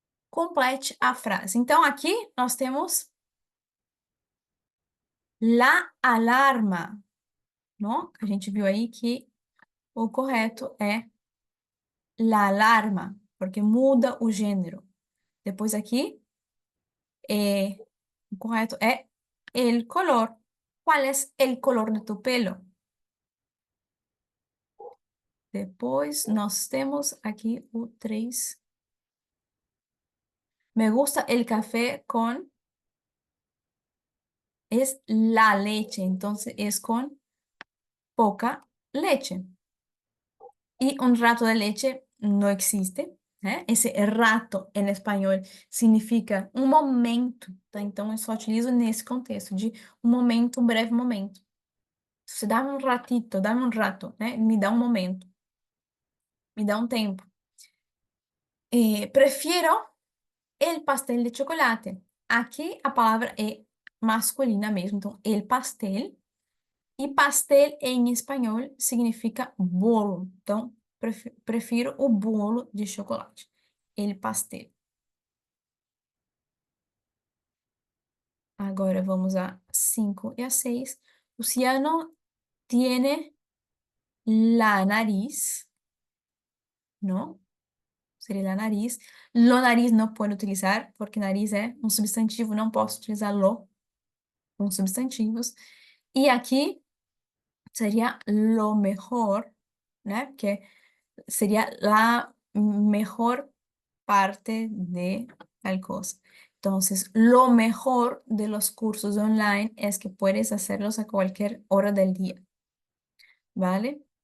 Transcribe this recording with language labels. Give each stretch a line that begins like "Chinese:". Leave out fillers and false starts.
Portuguese: Complete a frase. Então, aqui nós temos la alarma, não? A gente viu aí que o correto é la alarma, porque muda o gênero. Depois aqui, o correto é el color.
Spanish: ¿Cuál es el color de tu pelo?
Portuguese: Depois, nós temos aqui o 3.
Spanish: Me gusta el café con es la leche, entonces es con poca leche. Y un rato de leche no existe, né?
Portuguese: Esse rato em espanhol significa um momento, tá? Então eu só utilizo nesse contexto de um momento, um breve momento. Você dá um ratito, dá um rato, né? Me dá um momento, me dá um tempo. Prefiro
Spanish: el pastel de chocolate.
Portuguese: Aqui a palavra é masculina mesmo, então el pastel. E pastel em espanhol significa bolo. Então, prefiro o bolo de chocolate. El pastel. Agora vamos a 5 e a 6.
Spanish: Luciano tiene la nariz, ¿no? Seria la nariz.
Portuguese: Lo nariz não pode utilizar, porque nariz é um substantivo, não posso utilizar lo com substantivos. E aqui seria lo mejor, né?
Spanish: Porque sería la mejor parte de tal cosa. Entonces, lo mejor de los cursos online es que puedes hacerlos a cualquier hora del día, ¿vale?